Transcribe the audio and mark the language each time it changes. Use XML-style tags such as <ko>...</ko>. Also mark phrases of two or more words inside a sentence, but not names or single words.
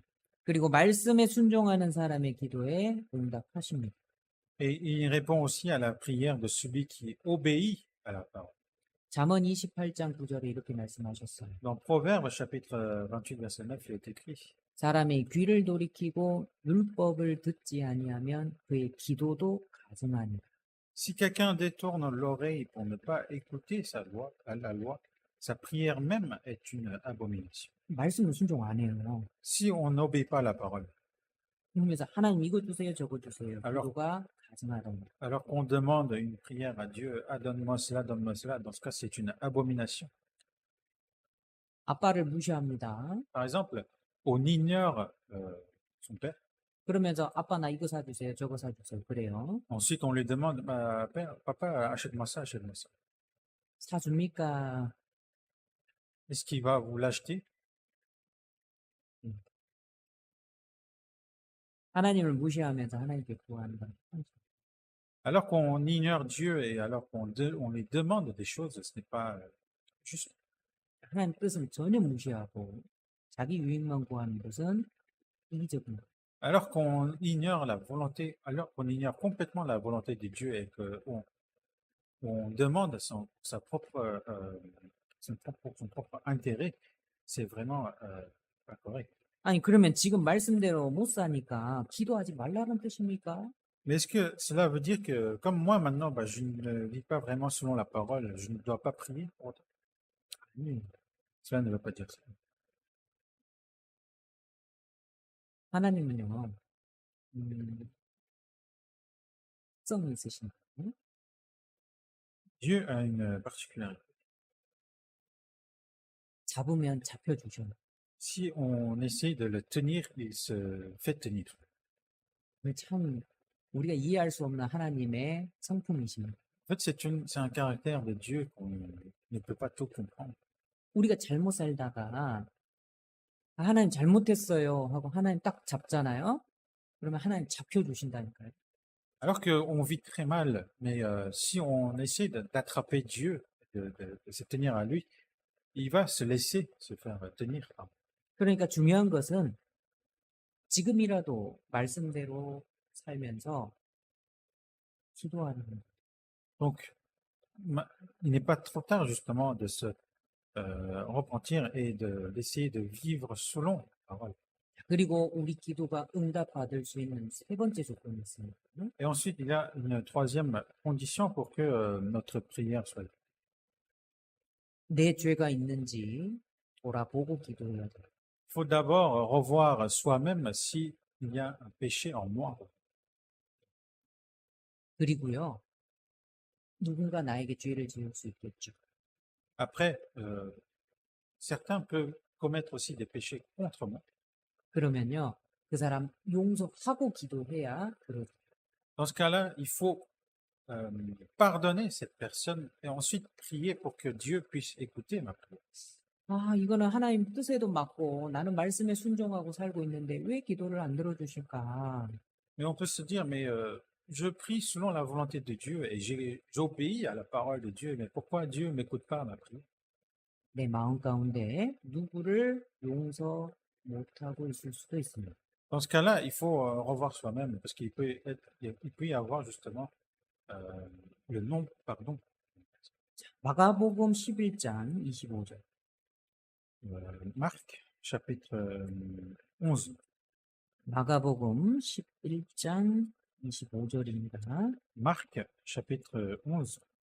<ko>그리고 말씀에 순종하는 사람의 기도에 응답하십니다.</ko> <fr>Et il répond aussi à la prière de celui qui obéit à la parole.</fr> <ko>잠언 28장 9절에 이렇게 말씀하셨어요.</ko> <fr>Dans Proverbe chapitre 28 verset 9, il est écrit,</fr> <ko>사람이 귀를 돌이키고 율법을 듣지 아니하면 그의 기도도 가증하니라.</ko> <fr>si quelqu'un détourne l'oreille pour ne pas écouter la loi, sa prière même est une abomination.</fr> <ko>말씀을 순종 안 해요.</ko> <fr>Si on n'obéit pas à la parole,</fr> <ko>그러면서 하나님 이거 주세요, 저거 주세요.</ko> <fr>Alors-</fr> <ko>기도가 가증하다.</ko> <fr>alors qu'on demande une prière à Dieu, ah, donne-moi cela, dans ce cas, c'est une abomination.</fr> <ko>아빠를 무시합니다.</ko> <fr>Par exemple, on ignore son père.</fr> <ko>그러면서 아빠 나 이거 사주세요, 저거 사주세요. 그래요.</ko> <fr>Ensuite, on lui demande, bah, papa, achète-moi ça, achète-moi ça.</fr> <ko>사줍니까?</ko> <fr>Est-ce qu'il va vous l'acheter?</fr> <ko>하나님을 무시하면서 하나님께 구한다.</ko> <fr>Alors qu'on ignore Dieu et alors on lui demande des choses, ce n'est pas juste.</fr> <ko>하나님 뜻은 전혀 무시하고 자기 유익만 구하는 것은 이기적인 것.</ko> <fr>Alors qu'on ignore la volonté, alors qu'on ignore complètement la volonté de Dieu et on demande son propre intérêt, c'est vraiment pas correct.</fr> <ko>아니 그러면 지금 말씀대로 못 사니까 기도하지 말라는 뜻입니까?</ko> <fr>Mais est-ce que cela veut dire que, comme moi maintenant, bah, je ne vis pas vraiment selon la parole, je ne dois pas prier pour autant?</fr> <ko>아니,</ko> <fr>Cela ne veut pas dire ça.</fr> <ko>하나님은요, 특성이 있으신 거예요.</ko> <fr>Dieu a une particularité.</fr> <ko>잡으면 잡혀주셔요.</ko> <fr>Si on essaye de le tenir, il se fait tenir.</fr> <ko>그게 참 우리가 이해할 수 없는 하나님의 성품이십니다.</ko> <fr>En fait, c'est un caractère de Dieu qu'on ne peut pas tout comprendre.</fr> <ko>우리가 잘못 살다가 아, 하나님 잘못했어요 하고 하나님 딱 잡잖아요. 그러면 하나님 잡혀주신다니까요.</ko> <fr>Alors qu'on vit très mal, mais si on essaie d'attraper Dieu, de se tenir à lui, il va se laisser se faire tenir.</fr> <ko>그러니까 중요한 것은 지금이라도 말씀대로 살면서 기도하는 거예요.</ko> <fr>Donc, il n'est pas trop tard justement de se repentir et d'essayer de vivre selon la parole.</fr> <ko>그리고 우리 기도가 응답받을 수 있는 세 번째 조건이 있습니다.</ko> <fr>Et ensuite, il y a une troisième condition pour que notre prière soit.</fr> <ko>내 죄가 있는지 돌아보고 기도해야 돼요.</ko> <fr>Il faut d'abord revoir soi-même s'il y a un péché en moi.</fr> <ko>그리고요, 누군가 나에게 죄를 지을 수 있겠죠.</ko> <fr>Après, certains peuvent commettre aussi des péchés contre moi.</fr> <ko>그러면요, 그 사람 용서하고 기도해야 들어줘요.</ko> <fr>Dans ce cas-là, il faut pardonner cette personne et ensuite prier pour que Dieu puisse écouter ma prière.</fr> <ko>아, 이거는 하나님 뜻에도 맞고 나는 말씀에 순종하고 살고 있는데 왜 기도를 안 들어주실까?</ko> <fr>Mais on peut se dire, mais je prie selon la volonté de Dieu et j'obéis à la parole de Dieu, mais pourquoi Dieu ne m'écoute pas ma prière?</fr> <ko>내 마음 가운데 누구를 용서 못하고 있을 수도 있습니다.</ko> <fr>Dans ce cas-là, il faut revoir soi-même parce il peut y avoir justement le non-pardon.</fr> <ko>마가복음 11장 25절.</ko> <fr>Marc, chapitre 11.</fr> <ko>마가복음 11장 25절입니다.</ko> <fr>Marc, chapitre 11.</fr>